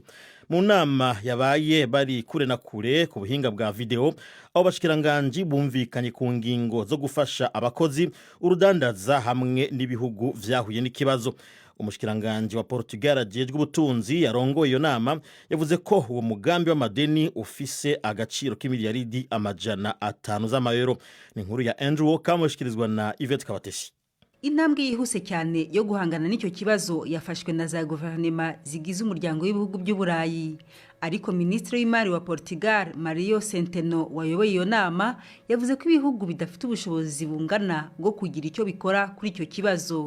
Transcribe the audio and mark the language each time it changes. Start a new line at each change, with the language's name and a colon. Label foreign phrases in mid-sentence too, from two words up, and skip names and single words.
Rundi: Mu nama yabaye bari kure na kure ku buhinga bwa video, abo bashikiranganje bumvikanye ku ngingo zo gufasha abakozi, urudandaza hamwe n'ibihugu vyahuye n'ikibazo. umushikiranganje wa Portugal ajejwe ubutunzi yarongoye iyo nama yavuze ko uwo mugambi w'amadeni ufise agaciro k'imiliyaridi 500 z'amayero. Ni inkuru ya Andrew Walker mushikirizwa na Yvette Kabatesi.
Kinyarwanda: Intambwe yihuse cyane yo guhangana n'icyo kibazo yafashwe na za guverinoma zigize umuryango w'ibihugu by'Uburayi. Ariko Minisitiri w'Imari wa Portugal Mario Centeno wayoboye iyo nama yavuze ko ibihugu bidafite ubushobozi bungana bwo kugira icyo bikora kuri icyo kibazo.